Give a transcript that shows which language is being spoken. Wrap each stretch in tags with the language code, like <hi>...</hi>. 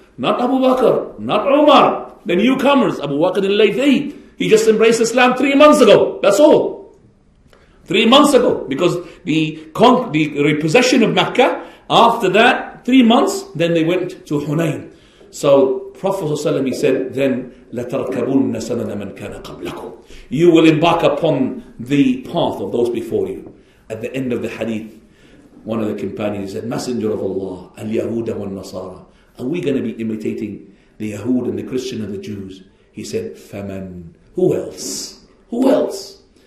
<en>Not Abu Bakr, not Umar, the newcomers. Abu Waqid al-Laythi, he just embraced Islam 3 months ago. That's all. 3 months ago, because the repossession of Mecca, after that, 3 months, then they went to Hunayn. So Prophet ﷺ, he said, then,</en> <ar>لَتَرْكَبُنَّ سَنَنَ مَنْ كَانَ قَبْلَكُمْ.</ar> <en>You will embark upon the path of those before you. At the end of the hadith, one of the companions said, Messenger of Allah,</en> <ar>al-Yahuda wal-Nasara,</ar> <en>Are we going to be imitating the Yahud and the Christian and the Jews? He said, Faman. Who else? Who else?</en>